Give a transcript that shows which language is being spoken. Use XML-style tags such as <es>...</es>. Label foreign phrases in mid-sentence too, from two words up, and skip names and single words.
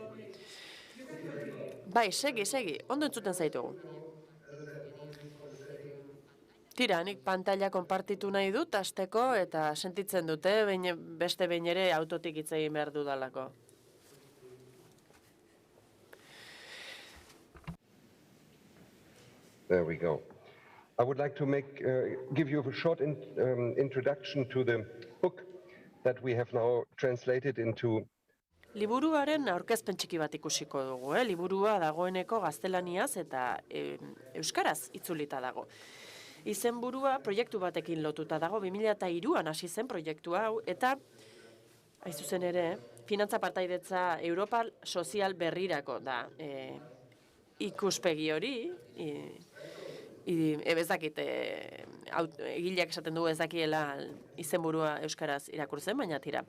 <eu>Bai, segi, ondo entzuten zaitugu. Tira, nik pantalla konpartitu nahi dut, hasteko, eta sentitzen dute, beste behin ere autotik hitz egin behar dudalako.</eu> <en>There we go. I would like to give you a short introduction to the book that we have now translated into.</en> <eu>Liburuaren aurkezpen txiki bat ikusiko dugu, liburua dagoeneko gaztelaniaz eta euskaraz itzulita dago. Izenburua proiektu batekin lotuta dago, 2003an hasi zen proiektu hau, eta hain zuzen ere, finantza partaidetza Europa sozial berrirako da ikuspegi hori, ez dakit, egileak esaten dugu ez dakiela izenburua euskaraz irakurtzen, baina tira.</eu>